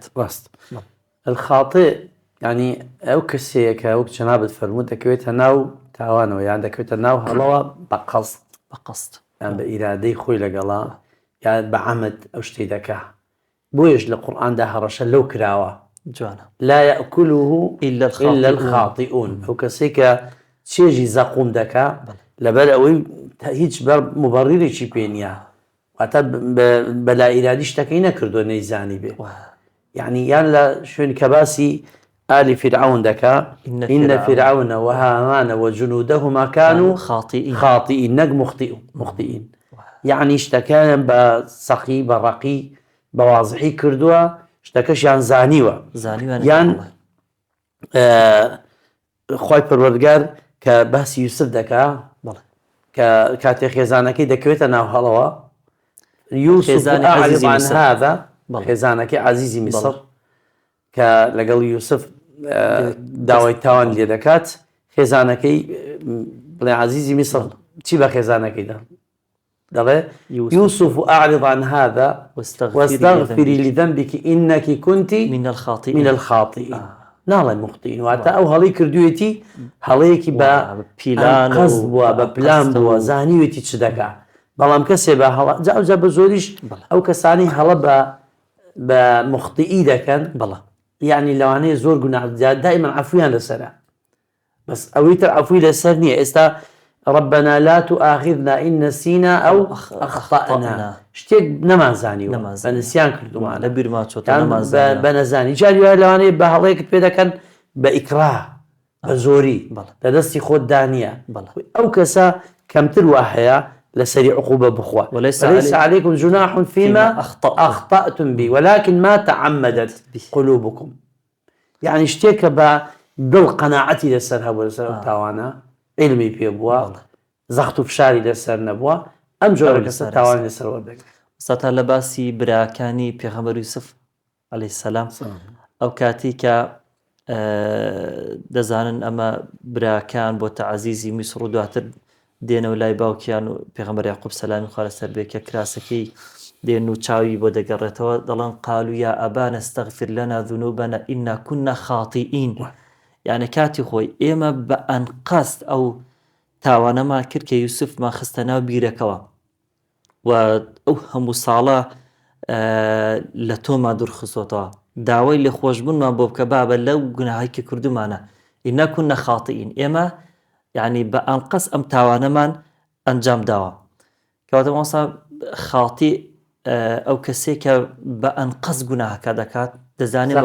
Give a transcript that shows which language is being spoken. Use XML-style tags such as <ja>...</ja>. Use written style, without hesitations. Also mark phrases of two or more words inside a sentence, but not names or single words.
<ckb>ڕاست الخاطئ ینی ئەو کەسەیە کە وەک جەنابت فەرمووت دەکەوێتە ناو تاوانەوە یان دەکەوێتە ناو هەڵەوە بە قەست یان بە ئیرادەی خۆی لەگەڵا یان بە عەمد ئەو شتەی دەکا بۆیش لە قورئاندا هەڕەشە لەو کراوە جوانە</ckb> <ar>لا يأكله إلا الخاطئون</ar> <ckb>ئەو کەسێک کە چێژی زەقوم دەکا لەبەر ئەوەی هیچ مبەڕیرێکی پێ نییە واتە بەلا ئیرادی شتەکەی نەکردو نەیزانی بێ یعنی یان لە شوێن کە باسی آل فرعون دەکا</ckb> <ar>إن فرعون وهامان وجنودهما كانوا خاطئين</ar> <ckb>نەک مخطئين یعنی شتەکەیان بە سەخی بە ڕەقی بە واضحی کردووە شتەکەشیان زانیوە یان خۆی پەروەردگار کە باسی یوسف دەکا کە کاتێک خێزانەکەی دەکەوێتە ناو هەڵەوە یوسف</ckb> <ar>أعرض عن هذا</ar> <ckb>خێزانەکەی عەزیزی میسر کە لەگەڵ یوسف داوای تاوان لێ دەکات خێزانەکەی بڵێ عەزیزی میسر چی بە خێزانەکەی دەڵێ</ckb> <ar>يوسف أعرض عن هذا واستغفري لذنبك إنك كنت من الخاطئين</ar> <ckb>ناڵێ مخطئین واتە ئەو هەڵی کردوێتی هەڵەیەکی بە قەز بووە بە پلان بووە زانیوێتی چ دەکا بەڵام کەسێ بە هەڵە جا بە زۆریش ئەو کەسانی هەڵە بە مخطئی دەکەن یعنی لەوانەیە زۆر گوناح دائما عەفویان لەسەرە بەس ئەوەی تر عەفوی لەسەر نییە ئێستا</ckb> <ar>ربنا لا تؤاخذنا إن نسينا أو أخطأنا</ar> <ckb>شتێک نەمانزانیوە بە نسیان کردومان لە بیرمان چۆتە بە نەزانی جاری وایە لەوانەیە بە هەڵەیەکت پێ دەکەن بە ئیکراه بە زۆری لە دەستی خۆت دانیە ئەو کەسە کەمتر وا هەیە لەسەری عقوبە بخوا</ckb> <ar>وليس عليكم جناح فيما أخطأتم به ولكن ما تعمدت قلوبكم</ar> <ckb>يعني شتێکە بە دڵ قەناعەتی لەسەر هەبوو لەسەر تاوانە علمی پێ بووە زەخت و فشاری لەسەر نەبووە ئەم جۆرە کەسە تاوان لەسەر وەردەگرێت ساتا لە باسی براکانی پێغەمبەر یوسف عەلەیهی سەلام ئەو کاتی کە دەزانن ئەمە براکان بۆ تەعەزیزی میسر و دواتر دێنەوە لای باوکیان و پێغەمبەر یاقوب سەلامی خوا لەسەر بێ کە کراسەکەی دێن و چاوی بۆ دەگەڕێتەوە دەڵێن</ckb> <ar>قالوا يا أبانا استغفر لنا ذنوبنا إنا كنا خاطئين</ar> <ckb>یعنی کاتی خۆی ئێمە بە ئەنقەست ئەو تاوانەمان کرد کە یوسفمان خستە ناو بیرەکەوە و ئەو هەموو ساڵە لە تۆمان دوورخستۆتەوە داوای لێ خۆشبوونمان بۆ بکە بابە لەو گوناهایی کە کردومانە</ckb> <ar>ئینا کونا خاتئین</ar> <ckb>ئێمە یعنی بە ئەنقەست ئەم تاوانەمان ئەنجام داوە کەواتە مامۆستا خاڵتی ئەو کەسێک کە بە ئەنقەست گوناهەکە دەکات دەزانێت بە</ckb>